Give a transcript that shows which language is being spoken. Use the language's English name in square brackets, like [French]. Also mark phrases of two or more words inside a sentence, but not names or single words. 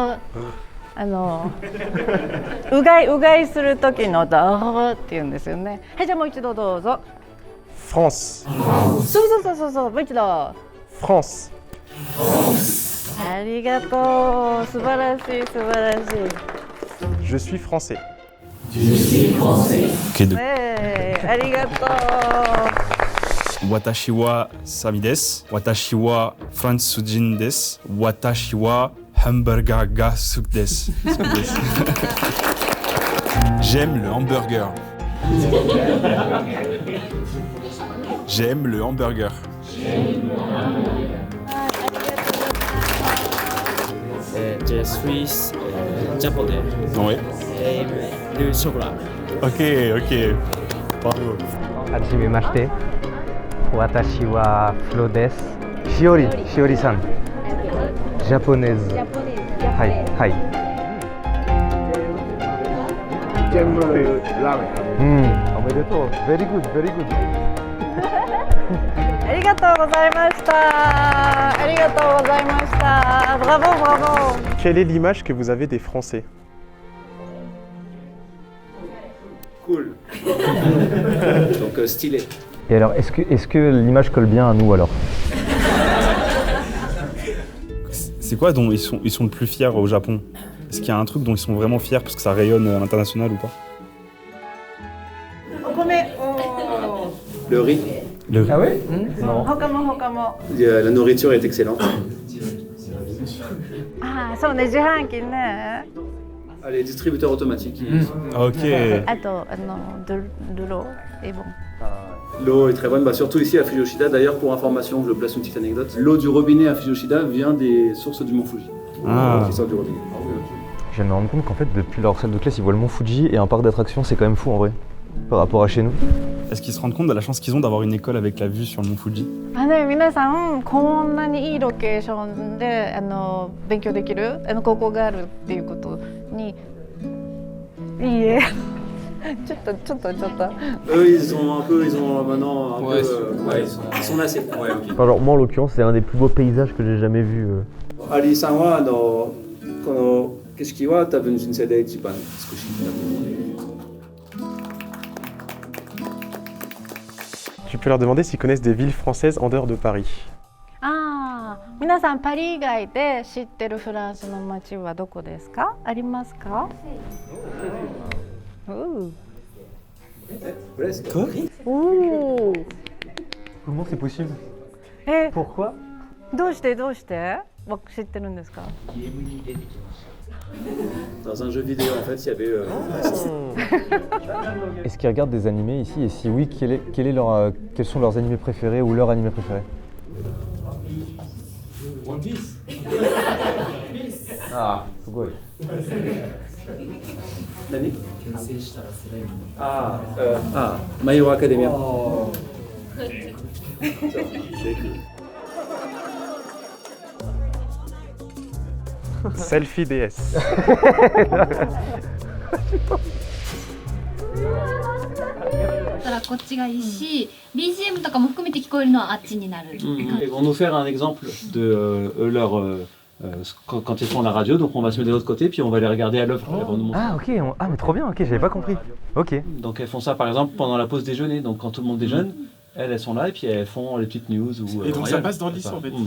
[Japanese] うがいする時の音って言うんですよね。はい、じゃあもう一度どうぞ。フランス。そう、もう一度。フランス。ありがとう。素晴らしい。 [French] Je suis français. Ok, [Japanese] ありがとう。私はサミです. 私はフランス人です。私はハンバーガーが好きです. [French] J'aime le hamburger. J'aime le hamburger. Je suis japonais. Ouais. Le chocolat. Ok. Bravo. [Japanese] はじめまして。私はフロです。しおりさん。ジャポネーズ。はい。全部ラーメン。おめでとう。 [English] Very good. [Japanese] ありがとうございました。ブラボー。 [French] Quelle est l'image que vous avez des Français? Cool. Donc stylé. Et alors, est-ce que l'image colle bien à nous alors? C'est quoi dont ils sont le plus fiers au Japon? Est-ce qu'il y a un truc dont ils sont vraiment fiers parce que ça rayonne à l'international ou pas? Le riz. Ah ouais? Non. La nourriture est excellente. [Japanese] ああ、そうね、自販機ね。 [French] Les distributeurs automatiques. Ok. あと、de l'eau est bon. L'eau est très bonne, surtout ici à Fujoshida. D'ailleurs, pour information, je place une petite anecdote. L'eau du robinet à Fujoshida vient des sources du mont Fuji. Qui sortent du robinet. Je viens de me rendre compte qu'en fait, depuis leur salle de classe, ils voient le mont Fuji et un parc d'attractions, c'est quand même fou en vrai, par rapport à chez nous. Est-ce qu'ils se rendent compte de la chance qu'ils ont d'avoir une école avec la vue sur le mont Fuji? [Japanese] 皆さんこんなにいいロケーションで勉強できる高校があるっていうことにいいえちょっと [French] Eux, ils ont maintenant un peu... ils sont assez. Alors moi en l'occurrence, c'est un des plus beaux paysages que j'ai jamais vu. [Japanese] アリさんはこの景色は多分しんせいで一番つくし. [French] Tu peux leur demander s'ils connaissent des villes françaises en dehors de Paris. [Japanese] ああ、皆さんパリ以外で知ってるフランスの街はどこですか？ありますか？ [French] Quoi? Comment c'est possible? Pourquoi? [Japanese] どうして知ってるんですか？ [French] Dans un jeu vidéo, en fait, il y avait... Est-ce qu'ils regardent des animés ici? Et si oui, quels sont leurs animés préférés ou leur animé préféré? One Piece. Ah, pourquoi? Nani? My Hero Academia. Selfie DS. [Japanese] こっちがいいし、BGM とかも含めて聞こえるのはあっちになる。 [French] Ils vont nous faire un exemple de quand ils font la radio, donc on va se mettre de l'autre côté, puis on va les regarder à l'œuvre. Elles vont nous montrer. Ah ok, mais trop bien, ok, j'avais pas compris. Ok. Donc elles font ça par exemple pendant la pause déjeuner, donc quand tout le monde déjeune, elles sont là et puis elles font les petites news. Et donc ça passe dans le lycée en fait.